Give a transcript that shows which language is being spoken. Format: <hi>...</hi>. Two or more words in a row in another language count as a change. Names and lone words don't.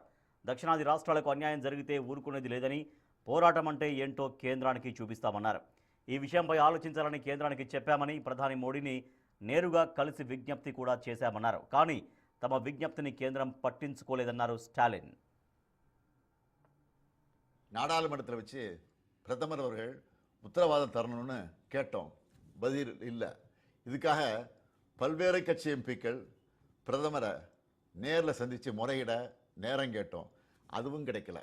<te>దక్షిణాది రాష్ట్రాలకు అన్యాయం జరిగితే ఊరుకునేది లేదని, పోరాటం అంటే ఏంటో కేంద్రానికి చూపిస్తామన్నారు. ఈ విషయంపై ఆలోచించాలని కేంద్రానికి చెప్పామని, ప్రధాని మోడీని నేరుగా కలిసి విజ్ఞప్తి కూడా చేశామన్నారు. కానీ తమ విజ్ఞప్తిని కేంద్రం పట్టించుకోలేదన్నారు స్టాలిన్.</te> <ta>நாடாளுமன்றத்தில் வச்சு பிரதமர் அவர்கள் உத்தரவாதம் தரணும்னு கேட்டோம். பதில் இல்லை. இதுக்காக பல்வேறு கட்சி எம்பிக்கள் பிரதமரை நேரில் சந்தித்து முறையிட நேரம் கேட்டோம். அதுவும் கிடைக்கல.</ta>